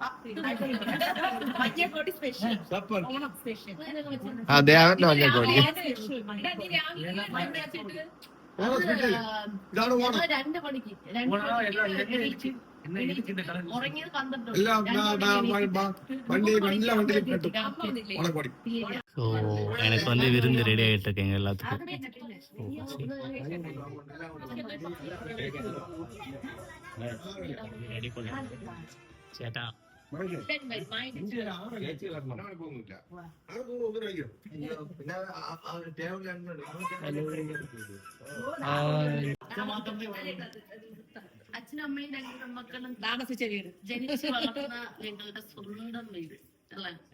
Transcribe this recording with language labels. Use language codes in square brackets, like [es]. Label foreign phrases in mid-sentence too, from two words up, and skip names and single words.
[ml] അതെ അവന്റെ മഞ്ഞക്കോടി രണ്ട് മണിക്ക് ഉറങ്ങിയത് 12. [ta] ஸோ எனக்கு வந்து விருந்து ரெடி ஆகிட்டு இருக்கேங்க எல்லாத்துக்கும். ரெடி பண்ண சேட்டா [ml] അച്ഛനും അമ്മയും രണ്ട് മക്കളും ജനിച്ചു വളർന്ന ഞങ്ങളുടെ സ്വന്തം വീട് അല്ലേ?